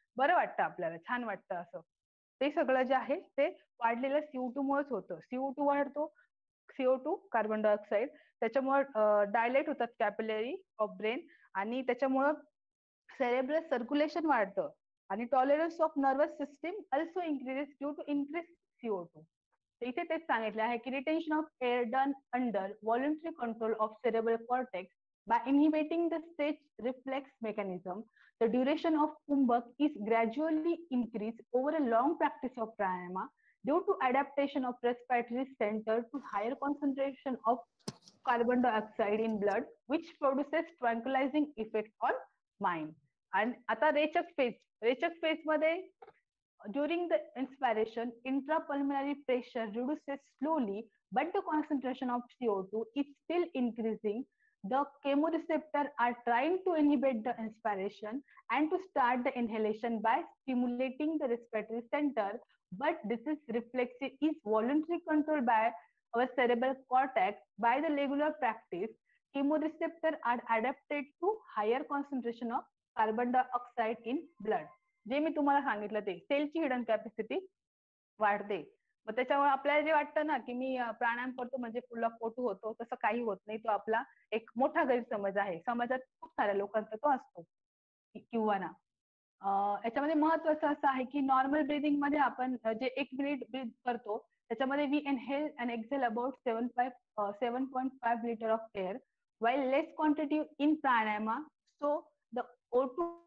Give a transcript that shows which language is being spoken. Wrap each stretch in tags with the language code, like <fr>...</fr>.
<mr>बरं वाटतं आपल्याला, छान वाटतं असं. ते सगळं जे आहे ते वाढलेलं CO2 मुळेच होतं. CO2 वाढतो, CO2 कार्बन डायऑक्साईड, त्याच्यामुळे डायलेट होतात</mr> <en>capillary of brain</en> <mr>आणि त्याच्यामुळं सेरेब्रल सर्क्युलेशन वाढतं. आणि</mr> <en>Tolerance of nervous system also increases due to increase CO2.</en> <mr>इथे तेच सांगितलं आहे की</mr> <en>Retention of air done under voluntary control of cerebral cortex by inhibiting the stage reflex mechanism, the duration of kumbhak is gradually increased over a long practice of pranayama due to adaptation of respiratory center to higher concentration of carbon dioxide in blood, which produces tranquilizing effect on mind. And</en> <mr>आता रेचक phase मध्ये</mr> <en>during the inspiration, intrapulmonary pressure reduces slowly, but the concentration of CO2 is still increasing. The chemoreceptor are trying to inhibit the inspiration and to start the inhalation by stimulating the respiratory center, but this is voluntarily controlled by our cerebral cortex by the regular practice. Chemoreceptor are adapted to higher concentration of carbon dioxide in blood.</en> <mr>जे मी तुम्हाला सांगितलं ते सेलची hidden capacity वाढते. मग त्याच्यामुळे आपल्याला जे वाटतं ना की मी प्राणायाम करतो म्हणजे फुल ऑफ O2 होतो, तसं काही होत नाही. तो आपला एक मोठा गैरसमज आहे. समाजात खूप साऱ्या लोकांचा तो असतो किंवा ना. याच्यामध्ये महत्वाचं असं आहे की नॉर्मल ब्रिदिंग मध्ये आपण जे 1 मिनिट ब्रीथ करतो त्याच्यामध्ये</mr> <en>we inhale and exhale about 7.5 litre of air while less quantity in pranayama, so the O2</en>